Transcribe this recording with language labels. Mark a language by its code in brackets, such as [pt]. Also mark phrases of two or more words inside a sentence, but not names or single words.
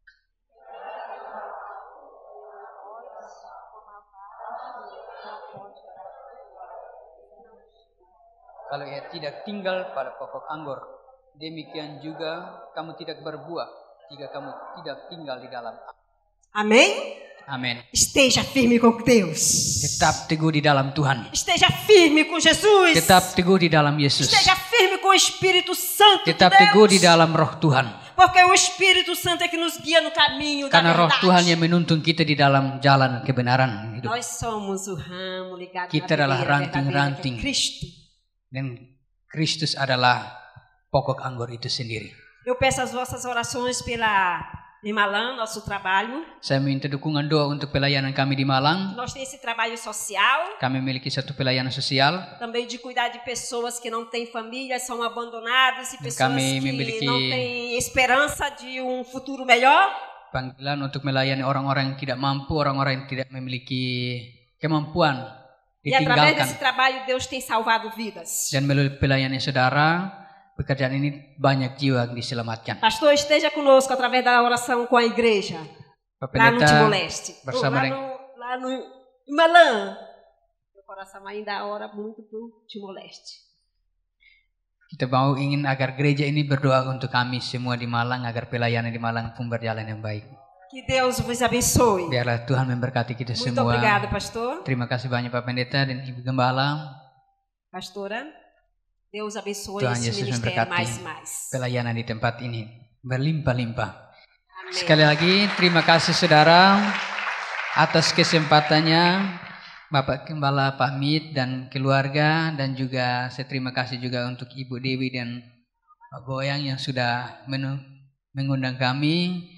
[id] Kalau ia tidak tinggal pada pokok anggur, demikian juga kamu tidak berbuah jika kamu tidak tinggal di dalam aku. [pt] Amém? [id] Amin. [pt] Esteja firme com Deus. [id] Tetap teguh di dalam Tuhan. [pt] Esteja firme com Jesus. [id] Tetap teguh di dalam Yesus. [pt] Esteja firme com o Espírito Santo de [id] Tetap teguh di [pt] Deus. [id] dalam Roh Tuhan. [pt] Porque o Espírito Santo é que nos guia no caminho da [id] Karena Roh [pt] verdade. [id] Tuhan yang menuntun kita di dalam jalan kebenaran hidup. [pt] Nós somos o ramo ligado [id] Kita [pt] na [id] adalah [pt] videira [id] ranting-ranting. [pt] verdadeira, que é Cristo. [id] Dan Kristus adalah pokok anggur itu sendiri. [pt] Eu peço as vossas orações pela em Malang, nosso trabalho. [id] Saya minta dukungan doa untuk pelayanan kami di Malang. [pt] Nós temos esse trabalho social, [id] Kami memiliki satu pelayanan sosial. [pt] também de cuidar de pessoas que não têm família, são abandonadas e pessoas [id] Kami [pt] que [id] memiliki [pt] não têm esperança de um futuro melhor. [id] Panggilan untuk melayani orang-orang yang tidak mampu, orang-orang yang tidak memiliki kemampuan [pt] E através [id] ditinggalkan. [pt] desse trabalho Deus tem salvado vidas. [id] Dan melalui pelayanan saudara, pekerjaan ini banyak jiwa yang diselamatkan. [pt] Pastor, esteja conosco através da oração com a igreja. [id] Pak [pt] Lá no [id] Pendeta, [pt] Timor-Leste. [id] bersama [pt] Lá no Malang. Meu coração ainda ora muito pro Timor-Leste. [id] kita mau ingin agar gereja ini berdoa untuk kami semua di Malang, agar pelayanan di Malang pun berjalan yang baik. [pt] Que Deus vos abençoe. [id] Biarlah Tuhan memberkati kita [pt] Muito [id] semua. [pt] obrigada, pastor. [id] Terima kasih banyak Pak Pendeta dan Ibu Gembala. [pt] Pastora, Deus abençoe [id] Tuhan [pt] esse [id] Yesus [pt] ministério [id] memberkati [pt] mais e mais. [id] pelayanan di tempat ini berlimpah-limpah. [pt] Amém. [id] Sekali lagi terima kasih saudara atas kesempatannya, Bapak Gembala Pak Mit dan keluarga, dan juga saya terima kasih juga untuk Ibu Dewi dan Pak Boyang yang sudah mengundang kami.